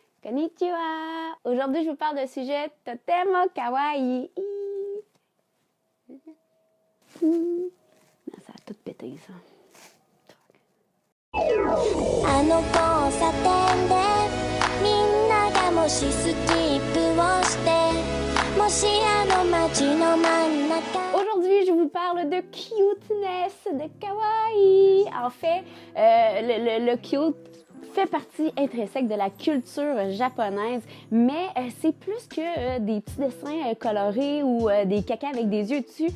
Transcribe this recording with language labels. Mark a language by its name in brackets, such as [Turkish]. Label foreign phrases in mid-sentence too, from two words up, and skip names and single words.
[French] Konnichiwa! Aujourd'hui, je vous parle d'un sujet [Japanese] とても可愛い. [French] Non, ça a tout pété, ça. [Japanese] あの交差点でみんながもしスキップをしてもしあの街の真ん中 [French] Aujourd'hui, je vous parle de cuteness, de kawaii. En fait, le cute fait partie intrinsèque de la culture japonaise, mais c'est plus que des petits dessins colorés ou des cacas avec des yeux dessus.